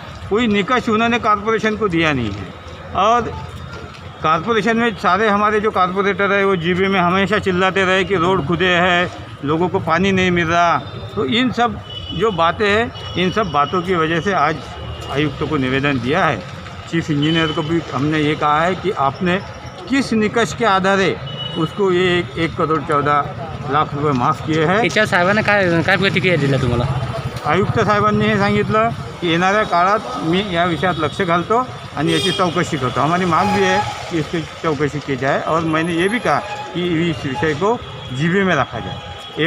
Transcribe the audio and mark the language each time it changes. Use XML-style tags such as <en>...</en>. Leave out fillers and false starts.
<hi>कोई निकष उन्होंने कॉरपोरेशन को दिया नहीं है, और कॉरपोरेशन में सारे हमारे जो कॉरपोरेटर है वो जीबी में हमेशा चिल्लाते रहे कि रोड खुदे हैं, लोगों को पानी नहीं मिल रहा। तो इन सब जो बातें हैं, इन सब बातों की वजह से आज आयुक्त को निवेदन दिया है। चीफ इंजीनियर को भी हमने ये कहा है कि आपने किस निकष के आधारे उसको ये 1,14,00,000 रुपये माफ़ किए हैं।</hi> <mr>याच्या साहेबांना काय प्रतिक्रिया दिल्या तुम्हाला? आयुक्त साहेबांनी हे सांगितलं की येणाऱ्या काळात मी या विषयात लक्ष घालतो आणि याची चौकशी करतो।</mr> <hi>हमारी मांग भी है कि इसकी चौकशी की जाए, और मैंने ये भी कहा कि इस विषय को जीबी में रखा जाए।</hi>